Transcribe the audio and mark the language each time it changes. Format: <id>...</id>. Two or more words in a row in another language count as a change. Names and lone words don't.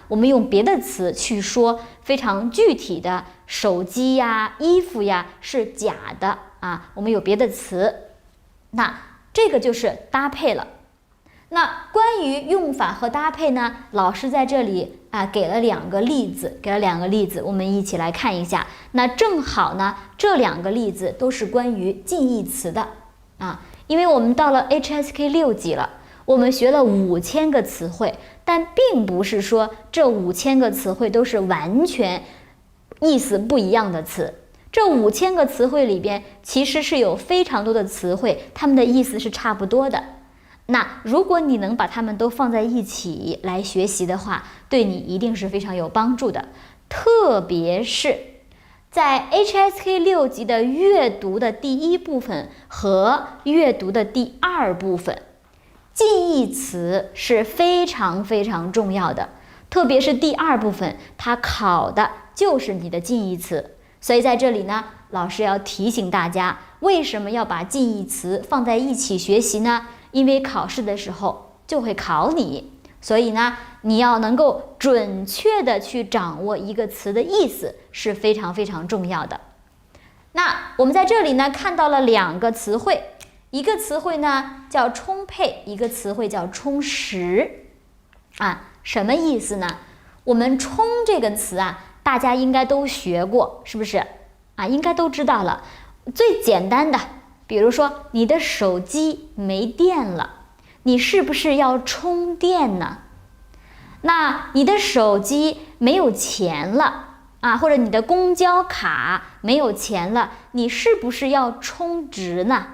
<zh>我們用別的詞去說非常具體的手機呀、衣服呀是假的啊，我們有別的詞，那這個就是搭配了。那關於用法和搭配呢，老師在這裡給了兩個例子，我們一起来看一下。那正好呢，這兩個例子都是關於近義詞的啊，因為我們到了 HSK 6級了，我們學了5000個詞彙，但並不是說這5000個詞彙都是完全意思不一樣的詞。這5000個詞彙裡邊，其實是有非常多的詞彙，它們的意思是差不多的。那如果你能把它們都放在一起來學習的話，对你一定是非常有帮助的。特別是在 HSK 6級的閱讀的第1部分和閱讀的第2部分，近義詞是非常非常重要的。特別是第2部分，它考的就是你的近義詞。所以在這裡呢，老師要提醒大家，為什麼要把近義詞放在一起學習呢？因為考試的時候就會考你，所以呢，你要能夠準確的去掌握一個詞的意思是非常非常重要的。那我們在這裡呢看到了2個詞彙，一個詞彙呢叫充沛，一個詞彙叫充實。什麼意思呢？我們充這個詞大家應該都學過，是不是？應該都知道了。最簡單的，比如說你的手機沒電了，你是不是要充電呢？那你的手機沒有錢了或者你的公交卡沒有錢了，你是不是要充值呢？</zh>